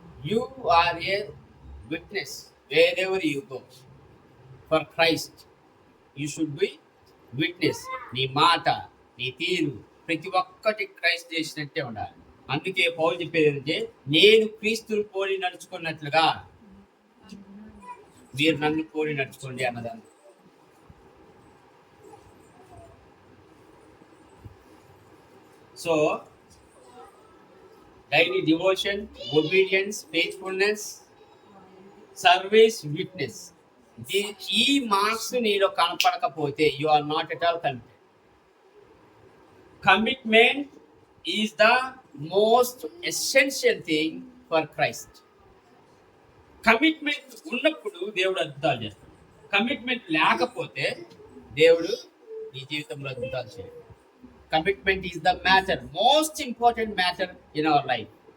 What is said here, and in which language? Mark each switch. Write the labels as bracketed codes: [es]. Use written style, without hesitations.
[en] You are a witness wherever you go for Christ. You should be witness. [te] నీ మాట, నీ తీరు, ప్రతి ఒక్కటి క్రైస్ట్ చేసినట్టే ఉండాలి. అందుకే పౌలు చెప్పేది ఏంటంటే, నేను క్రీస్తుని పోలి నడుచుకున్నట్లుగా మీరు నన్ను పోలి నడుచుకోండి అన్నదాన్ని. [en] So daily devotion, obedience, faithfulness, service, witness. [te] ఈ మార్క్స్ నీలో కనపడకపోతే [en] You are not at all committed. Commitment is the most essential thing for Christ. [te] Commitment ఉన్నప్పుడు దేవుడు అద్భుతాలు చేస్తాడు. కమిట్మెంట్ లేకపోతే దేవుడు నీ జీవితంలో అద్భుతాలు చేయడు. [en] Commitment is the matter, most important matter in our life.